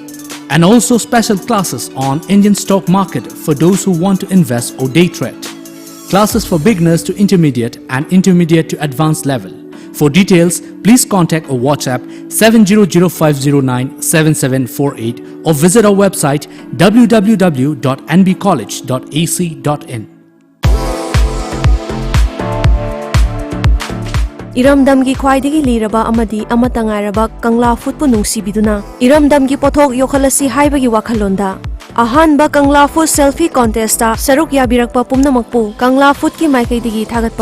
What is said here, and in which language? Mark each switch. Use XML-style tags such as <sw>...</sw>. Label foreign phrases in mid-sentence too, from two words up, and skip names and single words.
<en>And also special classes on Indian stock market for those who want to invest or day trade. Classes for beginners to intermediate and intermediate to advanced level. For details, please contact or WhatsApp 7005097748 or visit our website www.nbcollege.ac.in.</en> <mni>Iramdamgi khwaidagi liraba amadi amata ngairaba Kangla Food pu nungsibiduna Iramdamgi pothok yokhalasi haibagi wakhalonda Ahanba Kangla Food selfie contest ta saruk yabirakpa pumnamakpu Kangla Food ki maikaidagi thagatpa</mni>